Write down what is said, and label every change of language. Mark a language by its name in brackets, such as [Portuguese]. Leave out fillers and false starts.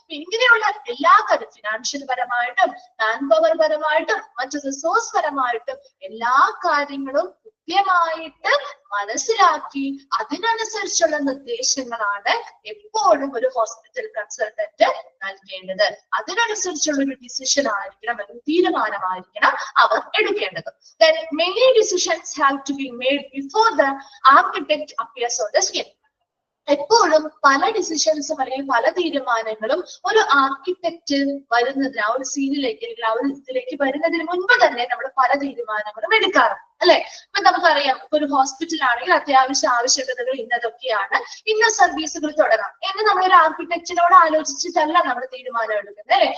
[Malayalam] ഇങ്ങനെയുള്ള എല്ലാ കാര്യം ഫിനാൻഷ്യൽ പരമായിട്ടും മാൻ പവർ പരമായിട്ടും മറ്റു റിസോഴ്സ് പരമായിട്ടും എല്ലാ കാര്യങ്ങളും കൃത്യമായിട്ട് മനസ്സിലാക്കി അതിനനുസരിച്ചുള്ള നിർദ്ദേശങ്ങളാണ് എപ്പോഴും ഒരു ഹോസ്പിറ്റൽ കൺസൾട്ടന്റ് നൽകേണ്ടത്. അതിനനുസരിച്ചുള്ള ഒരു ഡിസിഷൻ ആയിരിക്കണം, അല്ലെങ്കിൽ തീരുമാനമായിരിക്കണം അവർ എടുക്കേണ്ടത്. [English] Then many decisions have to be made before the architect appears on the scene. [Malayalam] എപ്പോഴും പല ഡിസിഷൻസും അല്ലെങ്കിൽ പല തീരുമാനങ്ങളും ഒരു ആർക്കിടെക്റ്റ് വരുന്നതിന്, ആ ഒരു സീനിലേക്ക് അല്ലെങ്കിൽ ആ ഒരു ഇതിലേക്ക് വരുന്നതിന് മുൻപ് തന്നെ നമ്മൾ പല തീരുമാനങ്ങളും എടുക്കാറുണ്ട്, അല്ലെ? ഇപ്പൊ നമുക്കറിയാം, ഇപ്പൊ ഒരു ഹോസ്പിറ്റൽ ആണെങ്കിൽ അത്യാവശ്യ ആവശ്യകതകൾ ഇന്നതൊക്കെയാണ്, ഇന്ന സർവീസുകൾ തുടങ്ങാം എന്ന് നമ്മളൊരു ആർക്കിടെക്റ്റിനോട് ആലോചിച്ചിട്ടല്ല നമ്മൾ തീരുമാനം എടുക്കുന്നത്, അല്ലെ?